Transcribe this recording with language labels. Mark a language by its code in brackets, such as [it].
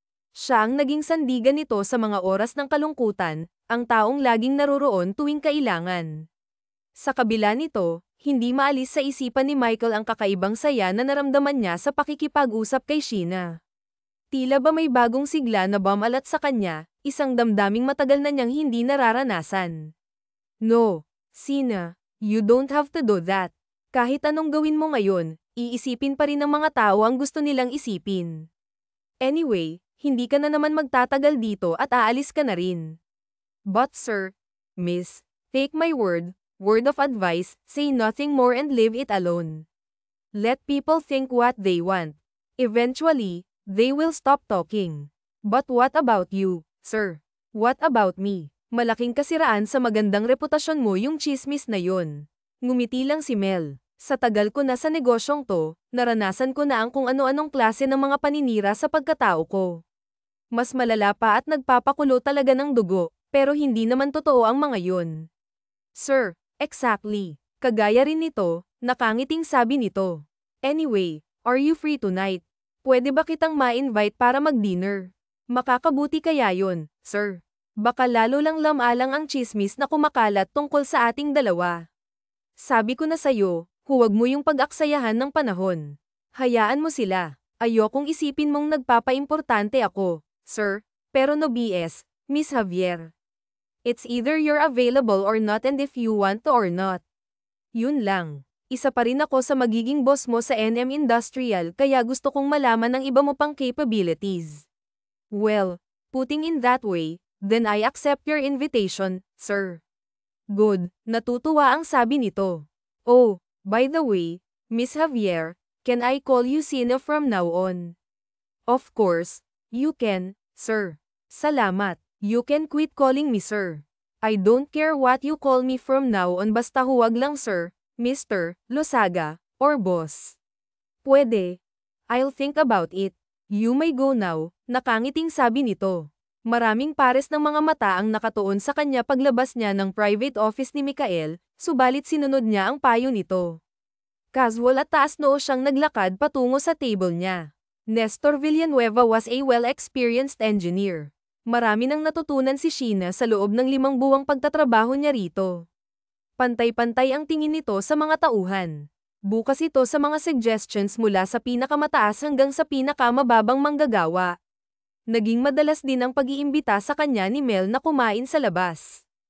[tl] Siya ang naging sandigan nito sa mga oras ng kalungkutan, ang taong laging naroroon tuwing kailangan. Sa kabila nito, hindi maalis sa isipan ni Michael ang kakaibang saya na naramdaman niya sa pakikipag-usap kay Sheena. Tila ba may bagong sigla na bumalat sa kanya, isang damdaming matagal na niyang hindi nararanasan. [en] No, Sheena, you don't have to do that. [tl] Kahit anong gawin mo ngayon, iisipin pa rin ng mga tao ang gusto nilang isipin. Anyway, hindi ka na naman magtatagal dito at aalis ka na rin. [en] But sir, miss, take my word of advice, say nothing more and leave it alone. Let people think what they want. Eventually, they will stop talking. But what about you, sir? What about me? [tl] Malaking kasiraan sa magandang reputasyon mo yung chismis na yun. Ngumiti lang si Mel. Sa tagal ko na sa negosyong to, naranasan ko na ang kung ano-anong klase ng mga paninira sa pagkatao ko. Mas malala pa at nagpapakulo talaga ng dugo, pero hindi naman totoo ang mga yun. Sir, exactly. Kagaya rin nito, nakangiting sabi nito. [en] Anyway, are you free tonight? [tl] Pwede ba kitang ma-invite para mag-dinner? Makakabuti kaya yun, sir. Baka lalo lang lamalang ang chismis na kumakalat tungkol sa ating dalawa. Sabi ko na sayo, huwag mo yung pag-aksayahan ng panahon. Hayaan mo sila. Ayokong isipin mong nagpapaimportante ako, sir, pero [en] no BS, [tl] Miss Javier. [en] It's either you're available or not and if you want to or not. [tl] Yun lang. Isa pa rin ako sa magiging boss mo sa NM Industrial kaya gusto kong malaman ng iba mo pang capabilities. [en] Well, putting in that way, then I accept your invitation, sir. [tl] Good, natutuwa ang sabi nito. [en] Oh, by the way, Miss Javier, can I call you Sina from now on? Of course, you can, sir. [tl] Salamat. [en] You can quit calling me sir. I don't care what you call me from now on [tl] basta huwag lang sir, [en] Mr. Losaga, or boss. [tl] Pwede. [en] I'll think about it. You may go now, [tl] nakangiting sabi nito. Maraming pares ng mga mata ang nakatuon sa kanya paglabas niya ng private office ni Mikael, subalit sinunod niya ang payo nito. Casual at taas noo siyang naglakad patungo sa table niya. [en] Nestor Villanueva was a well-experienced engineer. [tl] Marami nang natutunan si Sheena sa loob ng 5 buwang pagtatrabaho niya rito. Pantay-pantay ang tingin nito sa mga tauhan. Bukas ito sa mga suggestions mula sa pinakamataas hanggang sa pinakamababang manggagawa. Naging madalas din ang pag-iimbita sa kanya ni Mel na kumain sa labas.